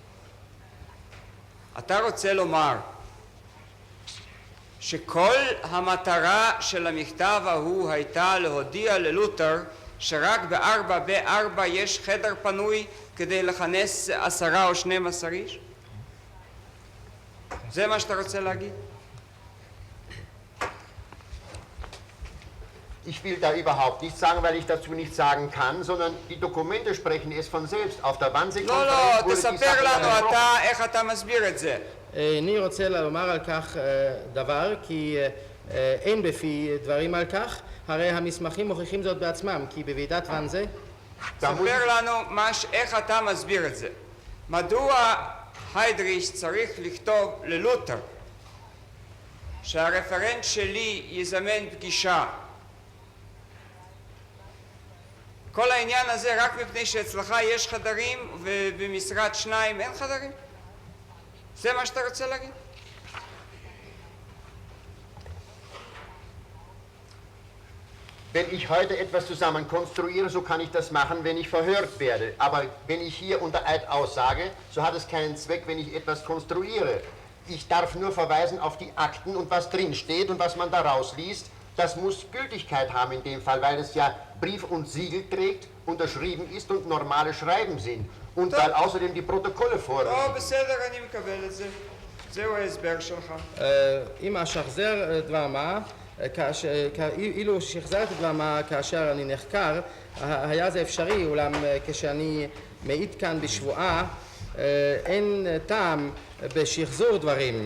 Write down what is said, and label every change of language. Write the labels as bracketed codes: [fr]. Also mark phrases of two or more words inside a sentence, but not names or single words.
[he] אתה רוצה לומר שכל המטרה של המכתב ההוא הייתה להודיע ללותר שרק ב4 יש חדר פנוי כדי לכנס 10 או 12 איש? זה מה שאתה רוצה להגיד? [de] Ich will da überhaupt nichts sagen, weil ich dazu nichts sagen kann, sondern die Dokumente sprechen es von selbst. Auf der [he] לא, [de] Wannsee-Konferenz wurde die [he] תספר [de] Sache [he] לנו [de] dann [he] אתה איך אתה מסביר את זה. אני רוצה לומר על כך דבר, כי אין בפי דברים על כך, הרי המסמכים מוכיחים זאת בעצמם, כי בוועידת ואנזה ספר לנו איך אתה מסביר את זה. מדוע היידריש צריך לכתוב ללותר שהרפרנט שלי יזמן פגישה? כל העניין הזה רק מפני שאצלך יש חדרים ובמשרד 2 אין חדרים? זה מה שאתה רוצה להגיד? [de] Wenn ich heute etwas zusammen konstruiere, so kann ich das machen, wenn ich verhört werde. Aber wenn ich hier unter Eid aussage, so hat es keinen Zweck, wenn ich etwas konstruiere. Ich darf nur verweisen auf die Akten und was drin steht und was man daraus liest. Das muss Gültigkeit haben in dem Fall, weil es ja Brief und Siegel trägt, unterschrieben ist und normale Schreiben sind. Und weil außerdem die Protokolle vorliegen. [he] בסדר, אני מקבל את זה. זהו ההסבר שלך. אם אשחזר דבר מה, אילו שחזרתי דבר מה כאשר אני נחקר, היה זה אפשרי, אולם כשאני מעיד כאן בשבועה, אין טעם בשחזור דברים.